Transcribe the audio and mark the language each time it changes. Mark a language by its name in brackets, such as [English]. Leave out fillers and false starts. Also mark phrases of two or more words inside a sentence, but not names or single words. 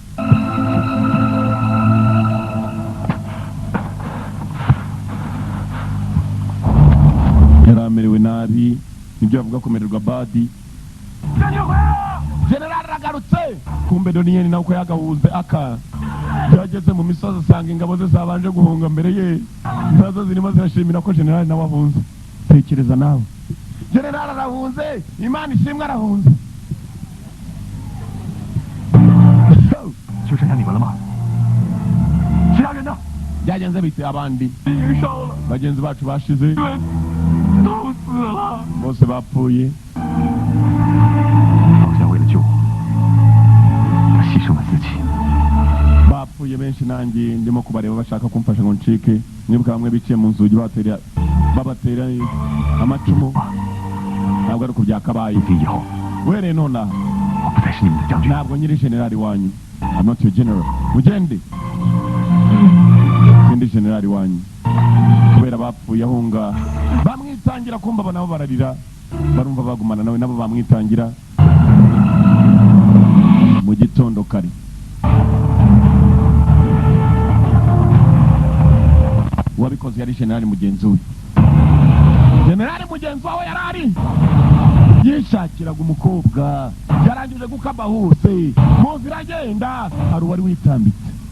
[Kinyarwanda] yaramerewe nabi nibyo bavuga kumererwa badi generali aragarutse kumbe doniyeni nawe uko yagahuze aka yageze mu misozi asanga ingabo ze zabanje guhunga mbere ye nazo zirimo zirashimira ko generali nawe ahunze tekereza nawe generali arahunze imana ishimwe arahunze [Chinese] 就剩下你们了吗？其他人呢？ [Kinyarwanda] byagenze bite abandi bagenzi bacu bashize bose bapfuye [Chinese] 老夏为了救我，他牺牲了自己。 [Kinyarwanda] bapfuye benshi nanjye ndimo kubareba bashaka kumfasha ngo ncike mwibuka bamwe biciye mu nzugi babatera amacumu ntabwo ari uko byakabaye uhereye nonaha ntabwo nyiri generali wanyu [English] I'm not your general [Kinyarwanda] mugende sindi generali wanyu kubera bapfuye ahunga bamwitangira kumva nabo bararira barumva bagumana nawe nabo bamwitangira mu gitondo kare wabikoze yari generali mugenzi we generali mugenzi wawe yarari yishakiraga umukobwa yarangije gukaba hose mu nzira agenda hari uwari witambitse